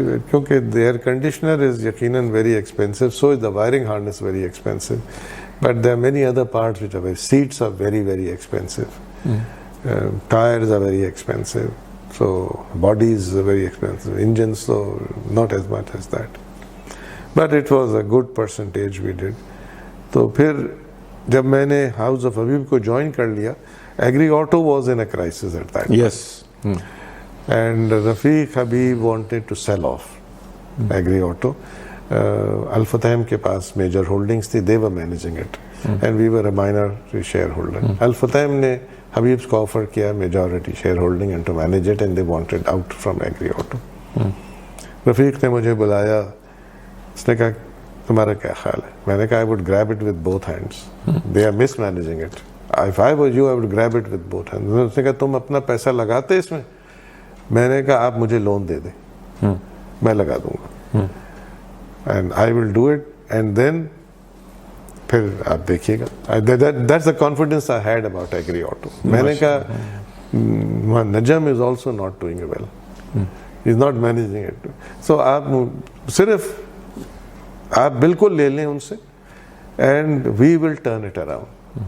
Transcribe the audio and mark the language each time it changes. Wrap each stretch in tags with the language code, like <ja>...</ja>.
<ur>کیونکہ</ur> <en>the air conditioner is</en> <ur>یقیناً</ur> <en>very expensive, so is the wiring harness very expensive. But there are many other parts which are seats are very, very expensive. Tires are very expensive. So bodies are very expensive. Engines, so not as much as that. But it was a good percentage we did.</en> <ur>تو پھر جب میں نے house of حبیب کو join کر لیا,</ur> <en>Agri Auto was in a crisis at that. Yes. And Rafiq Habib wanted to sell off Agri Auto.</en> <ur>الفتحم کے پاس major holdings تھی,</ur> <en>They were managing it, and we were a minor share holder.</en> <ur>الفتحم نے حبیب کو offer کیا</ur> <en>Majority share holding and to manage it, and they wanted out from Agri Auto.</en> <ur>رفیق نے مجھے بلایا, اس نے کہا تمہارا کیا خیال ہے؟ میں نے کہا</ur> <en>I would grab it with both hands. They are mismanaging it. If I was you, I would grab it with both hands.</en> <ur>اس نے کہا تم اپنا پیسہ لگاتے اس میں؟ میں نے کہا آپ مجھے لون دے دیں, میں لگا دوں گا,</ur> <en>and I will do it, and then</en> <ur>پھر آپ دیکھیے گا.</ur> <en>That's the confidence I had about Agri Auto.</en> <ur>میں نے کہا</ur> <en>Najam is also not doing well. He's not managing it. So</en> <ur>آپ صرف آپ بالکل لے لیں ان سے,</ur> <en>And we will turn it around.</en>